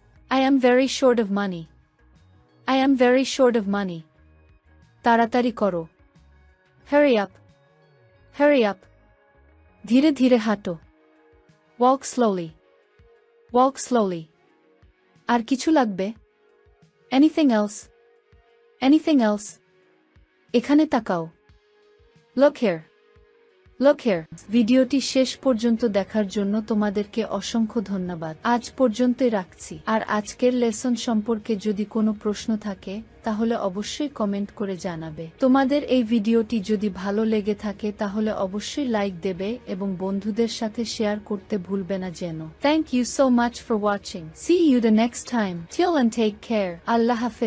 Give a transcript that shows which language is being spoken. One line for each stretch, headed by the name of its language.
English: I am very short of money. I am very short of money.
Bangla: তাড়াতাড়ি করো।
English: Hurry up. Hurry up.
Bangla: ধীরে ধীরে হাঁটো।
English: Walk slowly. Walk slowly.
Bangla: আর কিছু লাগবে?
English: Anything else? Anything else?
Bangla: এখানে তাকাও।
English: Look here. Look here,
Bangla: ভিডিওটি শেষ পর্যন্ত দেখার জন্য তোমাদেরকে অসংখ্য ধন্যবাদ। আজ পর্যন্তই রাখছি। আর আজকের লেসন সম্পর্কে যদি কোনো প্রশ্ন থাকে তাহলে অবশ্যই কমেন্ট করে জানাবে। তোমাদের এই ভিডিওটি যদি ভালো লেগে থাকে তাহলে অবশ্যই লাইক দেবে এবং বন্ধুদের সাথে শেয়ার করতে ভুলবে না যেন।
English: Thank you so much for watching. See you the next time. Till and take care.
Bangla: আল্লাহ হাফেজ।